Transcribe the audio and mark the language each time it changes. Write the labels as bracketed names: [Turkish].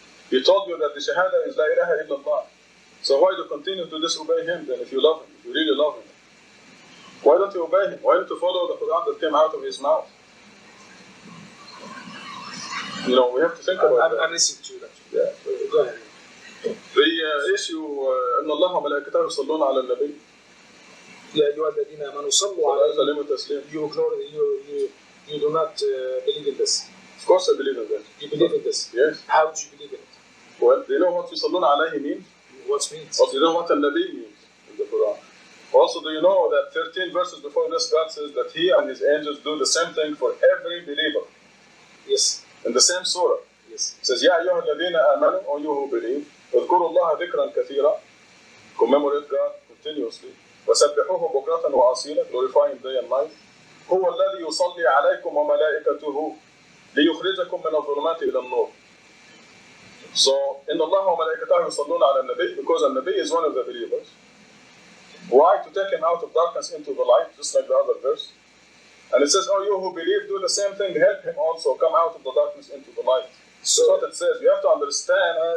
[English] He told you that the Shahada is La ilaha illallah. So why do you continue to disobey him then if you love him, if you really love him? Why don't you obey him? Why don't you follow the Quran that came out of his mouth? You know, we have to think about that. I'm listening to that. Yeah. Go ahead. The issue, [Arabic] أن الله وملائكته يصلون على النبي. يا أيها الذين آمنوا صلوا عليه. [English] You do not believe in this. Of course I believe in that. You believe in this? Yes. How do you believe in it? Well, do you know what [Arabic] يصلون عليه [English] means? What means? Also, do you know what النبي means in the Quran? Also, do you know that 13 verses before this, God says that He and His angels do the same thing for every believer? Yes. In the same surah. Yes. It says, [Arabic] يا أيها الذين آمنوا, [English] O you who believe, [Arabic] اذكروا الله ذكرا كثيرا, [English] commemorate God continuously, [Arabic] وسبحوه بكرة وأصيلا, [English] glorify Him day and night. [Arabic] هو الذي يصلي عليكم وملائكته ليخرجكم من الظلمات إلى النور. [English] So, [Arabic] إن الله وملائكته يصلون على النبي, [English] because the Nabi is one of the believers. Why? To take him out of darkness into the light, just like the other verse. And it says, oh, you who believe, do the same thing, help him also come out of the darkness into the light. So that's what it says. You have to understand.